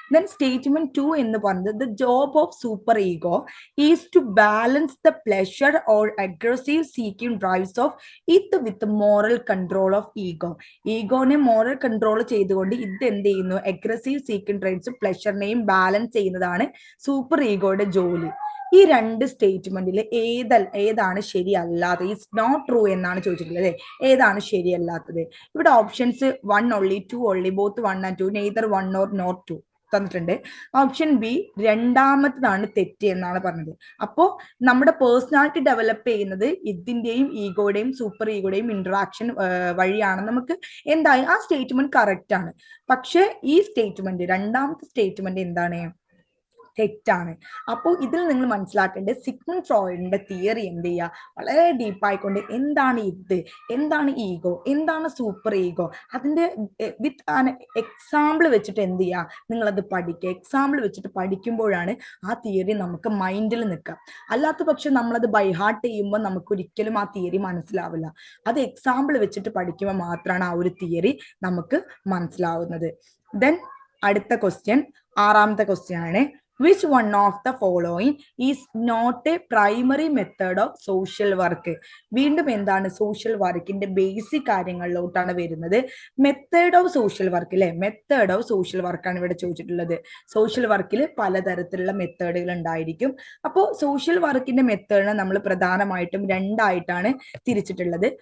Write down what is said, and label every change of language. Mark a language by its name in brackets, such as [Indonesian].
[English] then statement 2 [Malayalam] എന്ന് പറയുന്നത് [English] The job of super ego is to balance the pleasure or aggressive seeking drives of id with moral control of ego. [Malayalam] ഈഗോനെ moral control ചെയ്തുകൊണ്ട് ഇത് എന്ത് ചെയ്യുന്നു, aggressive seeking drives പ്ലഷറിനെയും balance ചെയ്യുന്നതാണ് super ഈഗോയുടെ ജോലി. ഈ രണ്ട് സ്റ്റേറ്റ്മെന്റിൽ ഏതാണ് ശരിയല്ലാത്തത്? [English] it's not true [Malayalam] എന്നാണ് ചോദിച്ചിട്ടുള്ളത്. ഏതാണ് ശരിയല്ലാത്തത്? ഇവിടെ options [English] 1 only, 2 only, both 1 and 2, neither 1 nor not 2 [Malayalam] തന്നിട്ടുണ്ട്. ഓപ്ഷൻ ബി രണ്ടാമത്തതാണ് തെറ്റ് എന്നാണ് പറഞ്ഞത്. അപ്പോ നമ്മുടെ പേഴ്സണാലിറ്റി ഡെവലപ്പ് ചെയ്യുന്നത് ഇതിന്റെയും ഈഗോയുടെയും സൂപ്പർ ഈഗോയുടെയും ഇന്ററാക്ഷൻ വഴിയാണ്. നമുക്ക് എന്തായാലും ആ സ്റ്റേറ്റ്മെന്റ് കറക്റ്റ് ആണ്. പക്ഷെ ഈ സ്റ്റേറ്റ്മെന്റ് രണ്ടാമത്തെ സ്റ്റേറ്റ്മെന്റ് എന്താണ്, തെറ്റാണ്. അപ്പോൾ ഇതിൽ നിങ്ങൾ മനസ്സിലാക്കേണ്ടത് സിഗ്മണ്ട് ഫ്രോയിഡിന്റെ തിയറി എന്ത് ചെയ്യുക, വളരെ ഡീപ്പായിക്കൊണ്ട് എന്താണ് ഇത്, എന്താണ് ഈഗോ, എന്താണ് സൂപ്പർ ഈഗോ, അതിന്റെ വിത്ത് എക്സാമ്പിൾ വെച്ചിട്ട് എന്ത് ചെയ്യുക, നിങ്ങളത് പഠിക്കുക. എക്സാമ്പിൾ വെച്ചിട്ട് പഠിക്കുമ്പോഴാണ് ആ തിയറി നമുക്ക് മൈൻഡിൽ നിൽക്കുക. അല്ലാത്ത പക്ഷെ നമ്മളത് ബൈഹാർട്ട് ചെയ്യുമ്പോൾ നമുക്ക് ഒരിക്കലും ആ തിയറി മനസ്സിലാവില്ല. അത് എക്സാമ്പിൾ വെച്ചിട്ട് പഠിക്കുമ്പോൾ മാത്രമാണ് ആ ഒരു തിയറി നമുക്ക് മനസ്സിലാവുന്നത്. ദെൻ അടുത്ത ക്വസ്റ്റ്യൻ, ആറാമത്തെ ക്വസ്റ്റ്യൻ ആണ്, [English] which one of the following is not a primary method of social work? [Malayalam] വീണ്ടും എന്താണ്, സോഷ്യൽ വർക്കിന്റെ ബേസിക് കാര്യങ്ങളിലോട്ടാണ് വരുന്നത്. മെത്തേഡ് ഓഫ് സോഷ്യൽ വർക്ക് അല്ലെ, മെത്തേഡ് ഓഫ് സോഷ്യൽ വർക്കാണ് ഇവിടെ ചോദിച്ചിട്ടുള്ളത്. സോഷ്യൽ വർക്കിൽ പലതരത്തിലുള്ള മെത്തേഡുകൾ ഉണ്ടായിരിക്കും. അപ്പോൾ സോഷ്യൽ വർക്കിന്റെ മെത്തേഡിനെ നമ്മൾ പ്രധാനമായിട്ടും രണ്ടായിട്ടാണ് തിരിച്ചിട്ടുള്ളത്.